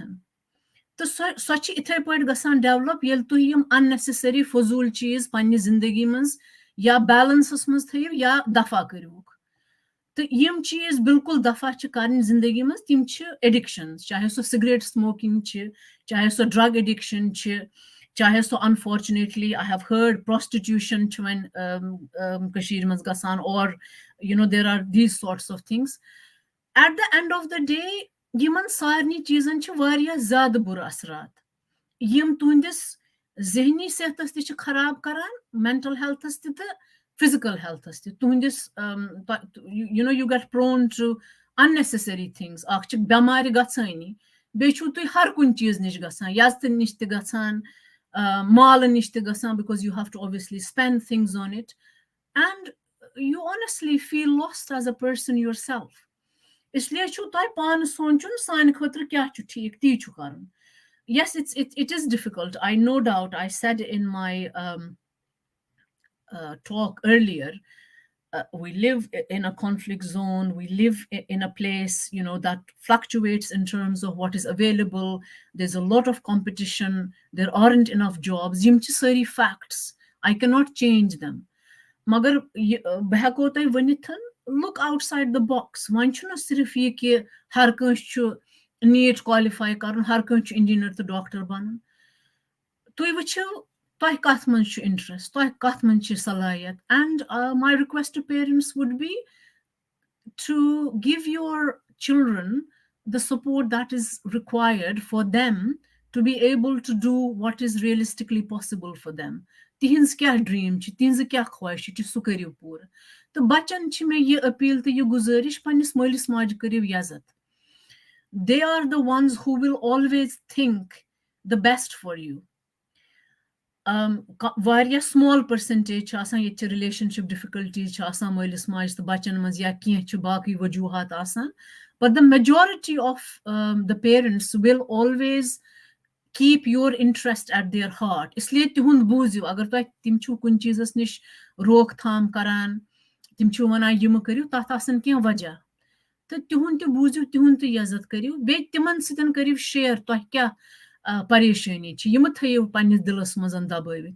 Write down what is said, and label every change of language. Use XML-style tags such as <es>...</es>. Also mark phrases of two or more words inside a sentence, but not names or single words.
<ks>تہٕ سۄ چھِ اِتھے پٲٹھۍ گژھان ڈیولپ ییٚلہِ تُہۍ یِم اَننیسیسری فضوٗل چیٖز پننہِ زندگی منٛز یا بیلنسس منٛز تھٲیِو یا دفا کٔرۍہوکھ. تہٕ یِم چیٖز بالکل دفا چھِ کَرٕنۍ زندگی منٛز, تِم چھِ ایڈِکشنز, چاہے سۄ</ks> <en>cigarette smoking</en> <ks>چھِ, چاہے سۄ</ks> <en>drug addiction</en> <ks>چھِ, چاہے سۄ</ks> <en>unfortunately I have heard prostitution</en> <ks>چھِ وۄنۍ کٔشیٖرِ منٛز گژھان,</ks> <en>or there are these sorts of things. at the end of the day</en> <ks>یِمن سارنٕے چیٖزن چھِ واریاہ زیادٕ بُرٕ اثرات یِم تُہنٛدِس ذہنی صحتس تہِ چھِ خراب کران,</ks> <en>mental healths</en> <ks>تہِ تہٕ</ks> <en>physical healths</en> <ks>تہِ.</ks> <en>تُہنٛدِس you get prone to unnecessary things.</en> <ks>اکھ چھِ بٮ۪مارِ گژھٲنی, بیٚیہِ چھُو تُہۍ ہر کُنہِ چیٖز نِش گژھان, یزتہٕ نِش تہِ گژھان, مالہٕ نِش تہِ گژھان,</ks> <en>because you have to obviously spend things on it, and you honestly feel lost as a person yourself.</en> <ks>اسلیے چھُو تۄہہِ پانہٕ سونٛچُن سانہِ خٲطرٕ کیٛاہ چھُ ٹھیٖک, تی چھُ کَرُن.</ks> <en>Yes, it is difficult. I no doubt. I said in my talk earlier, we live in a conflict zone. We live in a place, that fluctuates in terms of what is available. There's a lot of competition. There aren't enough jobs.</en> <ks>Yim chi sari facts.</ks> <en>I cannot change them.</en> <ks>Magar beh hekko toy vanith,</ks> <en>look outside the box.</en> <ks>Wani chuna sirf ye ki har kٲنٛسہِ چھُ نیٖٹ کالِفاے کَرُن, ہر کٲنٛسہِ چھُ اِنجیٖنر تہٕ ڈاکٹر بَنُن. تُہۍ وٕچھِو تۄہہِ کَتھ منٛز چھُ اِنٹرسٹ, تۄہہِ کَتھ منٛز چھِ صلٲحیت.</ks> <en>and my request to parents would be to give your children the support that is required for them to be able to do what is realistically possible for them.</en> <ks>تِہنٛز کیٛاہ ڈریٖم چھِ, تِہنٛزٕ کیٛاہ خواہش چھِ, سُہ کٔرِو پوٗرٕ. تہٕ بَچن چھِ مےٚ یہِ أپیٖل تہٕ یہِ گُزٲرِش, پننِس مٲلِس ماجہِ کٔرِو یَزت.</ks> <en>They are the ones who will always think the best for you.</en> <ks>واریاہ</ks> <en>small percentage</en> <ks>چھِ آسان, ییٚتہِ چھِ</ks> <en>relationship difficulties</en> <ks>چھِ آسان مٲلِس ماجہِ تہٕ بَچن منٛز, یا کینٛہہ چھِ باقٕے وجوٗہات آسان.</ks> <en>But the majority of the parents will always keep your interest at their heart.</en> <ks>اسلیے تِہُنٛد بوٗزِو. اگر تۄہہِ تِم چھِو کُنہِ چیٖزس نِش روک تھام کران, تِم چھِو وَنان یِمہٕ کٔرِو, تَتھ آسان کینٛہہ وجہ. تہٕ تِہُنٛد تہِ بوٗزِو, تِہُنٛد تہِ عزت کٔرِو. بیٚیہِ تِمن سۭتۍ کٔرِو شِیر تۄہہِ کیٛاہ پریشٲنی چھِ, یِمہٕ تھٲیِو پننِس دِلس منٛز دبٲوِتھ.</ks>